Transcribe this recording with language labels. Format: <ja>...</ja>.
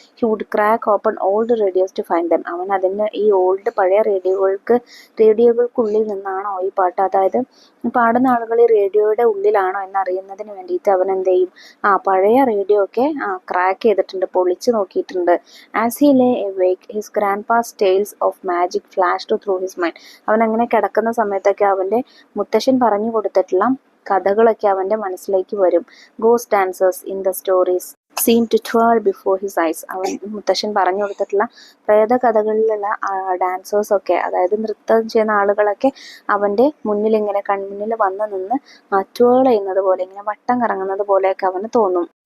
<en>He would crack open old radios to find them.</en> <ml>അവൻ ഈ old പഴയ റേഡിയോകൾക്കുള്ളിൽ നിന്നാണോ ഈ പാട്ട്, അതായത് പാടുന്ന ആളുകൾ ഈ റേഡിയോയുടെ ഉള്ളിലാണോ എന്നറിയുന്നതിന് വേണ്ടിയിട്ട് അവൻ എന്ത് ചെയ്യും, പഴയ റേഡിയോ ഒക്കെ ക്രാക്ക് ചെയ്തിട്ടുണ്ട്, പൊളിച്ചു നോക്കിയിട്ടുണ്ട്.</ml> <en>As he lay awake his grandpa's tales of magic flashed through his mind.</en> <ml>അവൻ അങ്ങനെ കിടക്കുന്ന സമയത്തൊക്കെ അവൻ്റെ മുത്തശ്ശൻ പറഞ്ഞു കൊടുത്തിട്ടുള്ള കഥകളൊക്കെ അവൻ്റെ മനസ്സിലേക്ക് വരും.</ml> <en>Ghost dancers in the stories seem to twirl before his eyes.</en> <ml>മുത്തശ്ശൻ പറഞ്ഞു കൊടുത്തിട്ടുള്ള പ്രേത കഥകളിലുള്ള ഡാൻസേഴ്സ് ഒക്കെ, അതായത് നൃത്തം ചെയ്യുന്ന ആളുകളൊക്കെ അവൻ്റെ മുന്നിൽ ഇങ്ങനെ കൺമുന്നിൽ വന്ന് നിന്ന് ട്വേൾ ചെയ്യുന്നത് പോലെ, ഇങ്ങനെ വട്ടം കറങ്ങുന്നത് പോലെയൊക്കെ അവന് തോന്നും.</ml>